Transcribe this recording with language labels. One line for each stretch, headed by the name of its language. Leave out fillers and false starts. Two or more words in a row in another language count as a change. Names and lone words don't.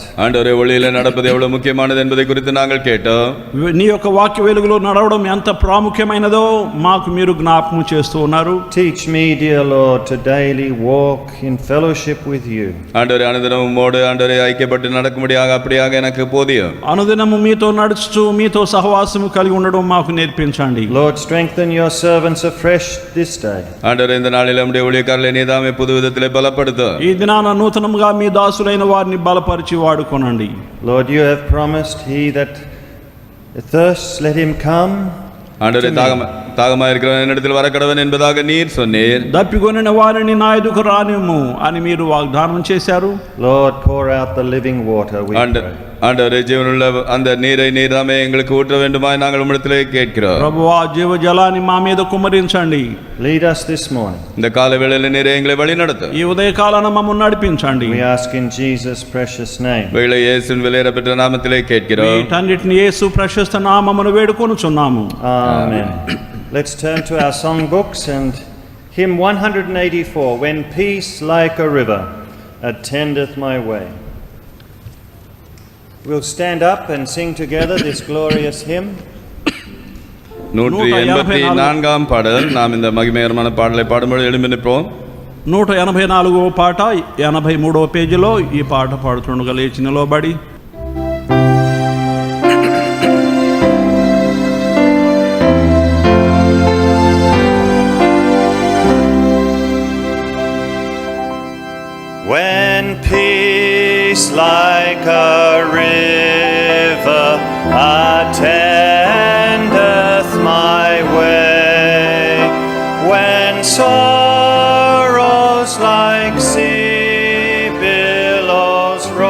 Tamil: ஆண்டவரே, ஒளியில நடப்பது எவ்வளவு முக்கியமானது என்பதை குறித்து நாங்கள் கேட்டோம்.
Telugu: నీ యొక్క వాక్య వెలుగులో నడవడం ఎంత ప్రాముఖ్యమైనదో మాకు మీరు జ్ఞాపకం చేస్తూ ఉన్నారు.
English: Teach me, dear Lord, to daily walk in fellowship with you.
Tamil: ஆண்டவரே, அனுதினம் உம்மோடு ஆண்டவரே ஐக்கியப்பட்டு நடக்கும்படியாக அப்படியாக எனக்கு போதியும்.
Telugu: అనుదినము మీతో నడుచుచు మీతో సహవాసము కలిగి ఉండడం మాకు నేర్పించండి.
English: Lord, strengthen your servants afresh this day.
Tamil: ஆண்டவரே, இந்த நாளில் நம்முடைய ஊழியக்காரர்களை நீதாமே புது விதத்திலே பலப்படுத்தும்.
Telugu: ఈ దినాన నూతనముగా మీ దాసులైన వారిని బలపరిచి వాడుకోనండి.
English: Lord, you have promised, he that thirsts, let him come.
Tamil: ஆண்டவரே, தாகமாக இருக்கிறவன் என்னிடத்தில் வரக்கடவன் என்பதாக நீர் சொன்னீர்.
Telugu: దప్పికొనిన వారిని నా ఎదుకు రానిమ్ము అని మీరు వాగ్దానం చేశారు.
English: Lord, pour out the living water, we pray.
Tamil: ஆண்டவரே, ஜீவனுள்ள அந்த நீரை நீர்தாமே எங்களுக்கு ஊற்ற வேண்டுமாய் நாங்கள் உம்மிடத்திலே கேட்கிறோம்.
Telugu: ప్రభువా, జీవ జలాన్ని మా మీద కుమ్మరించండి.
English: Lead us this morning.
Tamil: இந்த கால வேளையிலே நீரே எங்களை வழி நடத்தும்.
Telugu: ఈ ఉదయకాలాన మమ్మల్ని నడిపించండి.
English: We ask in Jesus' precious name.
Tamil: வேளை இயேசுவின் விலையேறப்பெற்ற நாமத்திலே கேட்கிறோம்.
Telugu: వీటన్నిటిని యేసు ప్రశస్త నామమున వేడుకొనుచున్నాము.
English: Amen. Let's turn to our song books and hymn 184, When Peace Like a River Attendeth My Way. We'll stand up and sing together this glorious hymn.
Tamil: 184ஆம் பாடல். நாம் இந்த மகிமைகரமான பாடலை பாடும்போது எழும்பி நிற்போம்.
Telugu: 184వ పాట 83వ పేజీలో ఈ పాట పాడుతుండగా లేచి నిలబడి
English: When peace like a river attendeth my way, when sorrows like sea billows